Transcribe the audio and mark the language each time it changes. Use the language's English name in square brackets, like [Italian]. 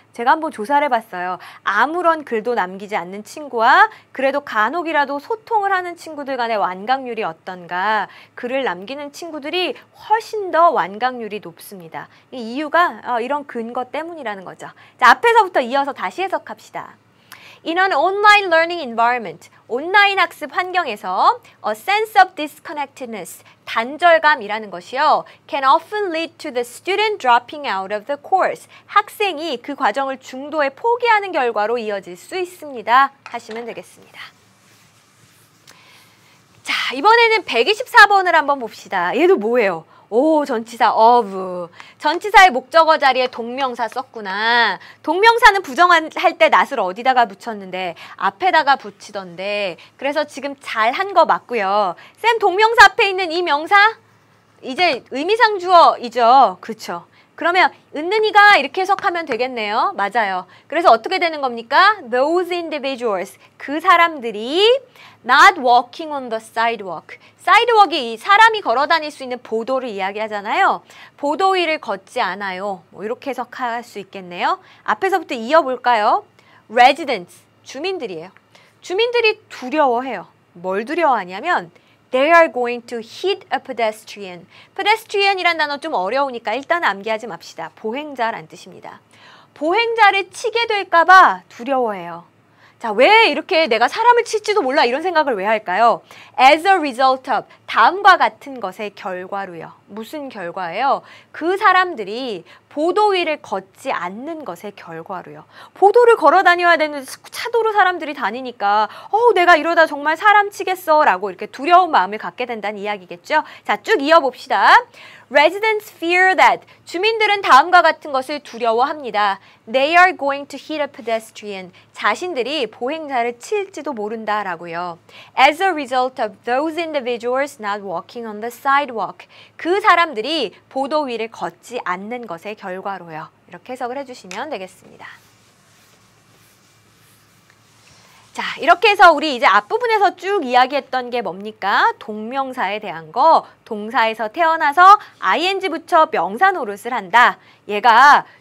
[Korean] 제가 한번 조사를 해봤어요. 아무런 글도 남기지 않는 친구와 그래도 간혹이라도 소통을 하는 친구들 간의 완강률이 어떤가. 글을 남기는 친구들이 훨씬 더 완강률이 높습니다. 이 이유가 이런 근거 때문이라는 거죠. 자, 앞에서부터 이어서 다시 해석합시다. [English] In an online learning environment, [Korean] 온라인 학습 환경에서 [English] a sense of disconnectedness, [Korean] 단절감이라는 것이요, [English] can often lead to the student dropping out of the course. [Korean] 학생이 그 과정을 중도에 포기하는 결과로 이어질 수 있습니다. 하시면 되겠습니다. 자, 이번에는 124번을 한번 봅시다. 얘도 뭐예요? 오, 전치사 of. 전치사의 목적어 자리에 동명사 썼구나. 동명사는 부정할 때 not을 어디다가 붙였는데 앞에다가 붙이던데. 그래서 지금 잘한 거 맞고요. 쌤, 동명사 앞에 있는 이 명사? 이제 의미상 주어이죠. 그렇죠. 그러면 은는이가 이렇게 해석하면 되겠네요. 맞아요. 그래서 어떻게 되는 겁니까? [English] Those individuals, [Korean] 그 사람들이 [English] not walking on the sidewalk. [Korean] sidewalk이 사람이 걸어 다닐 수 있는 보도를 이야기하잖아요. 보도 위를 걷지 않아요. 뭐 이렇게 해석할 수 있겠네요. 앞에서부터 이어볼까요? residents, 주민들이에요. 주민들이 두려워해요. 뭘 두려워하냐면 [English] They are going to hit a pedestrian. [Korean] pedestrian이란 단어 좀 어려우니까 일단 암기하지 맙시다. 보행자란 뜻입니다. 보행자를 치게 될까 봐 두려워해요. 자, 왜 이렇게 내가 사람을 칠지도 몰라 이런 생각을 왜 할까요? [English] As a result of, [Korean] 다음과 같은 것의 결과로요. 무슨 결과예요? 그 사람들이 보도 위를 걷지 않는 것의 결과로요. 보도를 걸어 다녀야 되는 차도로 사람들이 다니니까 내가 이러다 정말 사람 치겠어 라고 이렇게 두려운 마음을 갖게 된다는 이야기겠죠. 자, 쭉 이어봅시다. [English] Residents fear that. [Korean] 주민들은 다음과 같은 것을 두려워합니다. [English] They are going to hit a pedestrian. [Korean] 자신들이 보행자를 칠지도 모른다라고요. [English] As a result of those individuals not walking on the sidewalk. [Korean] 그 사람들이 보도 위를 걷지 않는 것의 결과로요. 이렇게 해석을 해주시면 되겠습니다. 자, 이렇게 해서 우리 이제 앞부분에서 쭉 이야기했던 게 뭡니까? 동명사에 대한 거, 동사에서 태어나서 ing 붙여 명사 노릇을 한다. 얘가